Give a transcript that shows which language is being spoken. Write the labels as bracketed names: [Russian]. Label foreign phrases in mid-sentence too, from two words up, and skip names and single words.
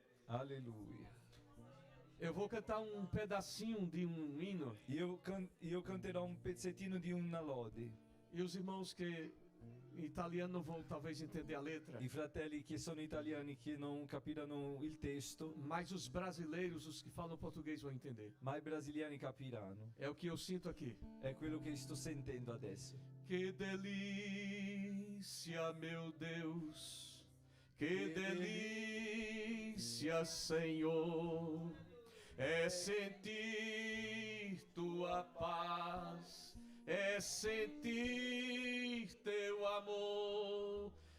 [Portuguese] Aleluia. Eu vou cantar um pedacinho de um hino. [Italian] Io canterò un pezzettino di una lode. [Portuguese] E os irmãos que em italiano não vão talvez entender a letra. [Italian] I fratelli che sono italiani che non capiranno il testo, [Portuguese] Mas os brasileiros, os que falam português, vão entender. [Italian] ma i brasiliani capiranno. [Portuguese] É o que eu sinto aqui. [Italian] È quello che sto sentendo adesso. [Portuguese] Que delícia, meu Deus. Que delícia, Senhor. É sentir tua paz. É sentir teu amor.